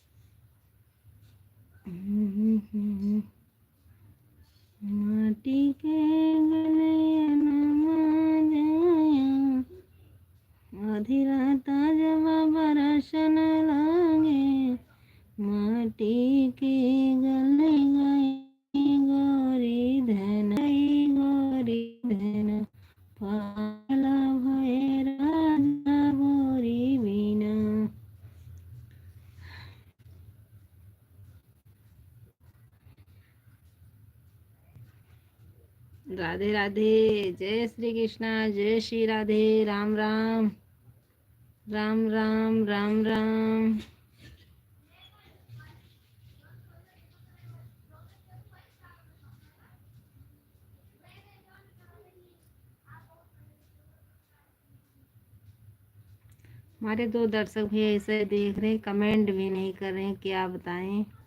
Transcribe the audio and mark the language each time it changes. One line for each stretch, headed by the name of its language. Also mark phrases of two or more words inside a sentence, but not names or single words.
Hindi: माटी के गले आधी रात जब बरसन लागे, माटी के गले गई गोरी धन, गोरी धन, पाला भय राजा गोरी बिना। राधे राधे, जय श्री कृष्णा, जय श्री राधे, राम राम राम राम राम राम। हमारे 2 दर्शक भी ऐसे देख रहे हैं, कमेंट भी नहीं कर रहे हैं, क्या बताएं।